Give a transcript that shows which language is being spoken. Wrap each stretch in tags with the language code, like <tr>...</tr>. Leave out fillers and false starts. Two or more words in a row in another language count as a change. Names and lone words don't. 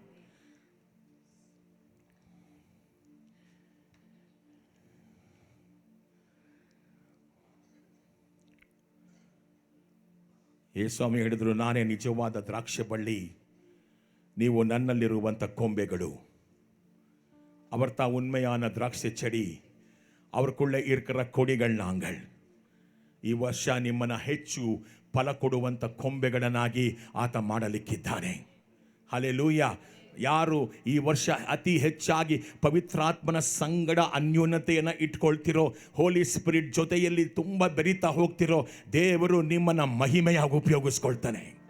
<kn>ಯೇಸ್ವಾಮಿ ಹೇಳಿದ್ರು, ನಾನೇ ನಿಜವಾದ ದ್ರಾಕ್ಷಿ ಬಳ್ಳಿ, ನೀವು ನನ್ನಲ್ಲಿರುವಂಥ ಕೊಂಬೆಗಳು.</kn> <ta>அவர் தான் உண்மையான திராட்சை செடி, அவருக்குள்ளே இருக்கிற கொடிகள் நாங்கள்.</ta> <kn>ಈ ವರ್ಷ ನಿಮ್ಮನ್ನು ಹೆಚ್ಚು ಫಲ ಕೊಡುವಂಥ ಕೊಂಬೆಗಳನ್ನಾಗಿ ಆತ ಮಾಡಲಿಕ್ಕಿದ್ದಾನೆ. ಹಲ್ಲೆಲೂಯಾ. ಯಾರು ಈ ವರ್ಷ ಅತಿ ಹೆಚ್ಚಾಗಿ ಪವಿತ್ರಾತ್ಮನ ಸಂಗಡ ಅನ್ಯೋನ್ಯತೆಯನ್ನು ಇಟ್ಕೊಳ್ತಿರೋ,</kn> <en>Holy Spirit</en> <kn>ಜೊತೆಯಲ್ಲಿ ತುಂಬ ಬೆರೀತಾ ಹೋಗ್ತಿರೋ, ದೇವರು ನಿಮ್ಮನ್ನು ಮಹಿಮೆಯಾಗಿ ಉಪಯೋಗಿಸ್ಕೊಳ್ತಾನೆ.</kn>